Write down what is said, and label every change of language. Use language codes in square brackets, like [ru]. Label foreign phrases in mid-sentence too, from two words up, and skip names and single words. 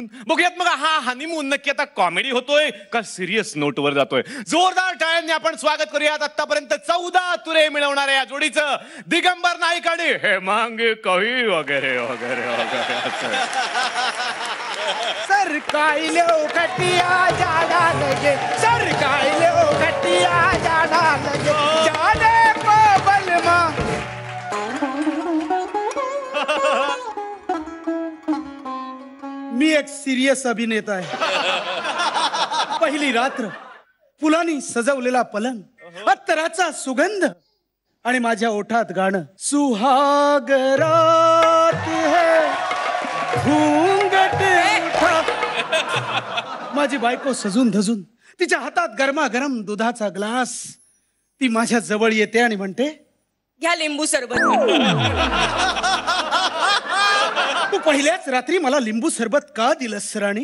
[mr] बघूयात मग हा हनीमून नक्की आता कॉमेडी होतोय का सिरियस नोटवर जातोय. जोरदार टाळ्यांनी आपण स्वागत करूयात आतापर्यंत 14 तुरे मिळवणाऱ्या या जोडीचं, दिगंबर नाईक आणि हेमांगी कवी वगैरे वगैरे वगैरे. [hi] सरकाइलो खटिया जाना लगे, सरकाइलो खटिया जाना लगे, जाने को बलमा. [mr] मी एक सिरियस अभिनेता आहे. पहिली रात्र, फुलांनी सजवलेला पलंग, अत्तराचा सुगंध आणि माझ्या ओठात गाणं. [hi] सुहाग रात है घूंघट उठा. [mr] माझी बायको सजून धजून, तिच्या हातात गरमागरम दुधाचा ग्लास. ती माझ्या जवळ येते आणि म्हणते, घ्या लिंबू सरबत. तू पहिल्याच रात्री मला लिंबू सरबत का दिलंस राणी?